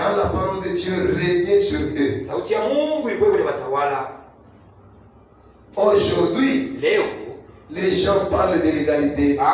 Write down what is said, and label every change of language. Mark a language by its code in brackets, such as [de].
[fr] Quand la parole de Dieu régnait sur eux. [sw] Sauti ya Mungu ilikuwa kwenye watawala. [fr] Aujourd'hui, [sw] leo [fr] les gens parlent de l'égalité